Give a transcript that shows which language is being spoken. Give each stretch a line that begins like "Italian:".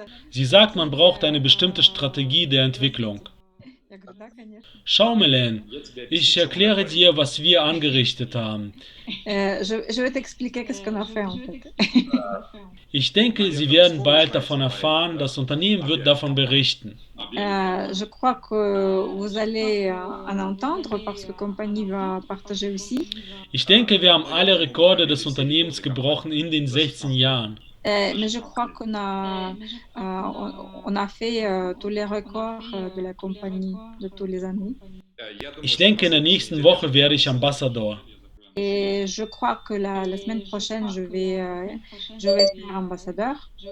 German: Sie sagt, man braucht eine bestimmte Strategie der Entwicklung. Schau, Melaine, ich erkläre dir, was wir angerichtet haben.
French: Je vais t'expliquer qu'est-ce qu'on a fait en fait.
German: Ich denke, Sie werden bald davon erfahren, das Unternehmen wird davon berichten.
French: Je crois que vous allez en entendre parce que la compagnie va partager aussi.
German: Ich denke, wir haben alle Rekorde des Unternehmens gebrochen in den 16 Jahren.
French: Mais je crois on a fait tous les records de la compagnie de tous les années.
German: Ich denke, in der nächsten Woche werde ich Ambassador.
French: Et je crois que la semaine prochaine, je vais être ambassadeur.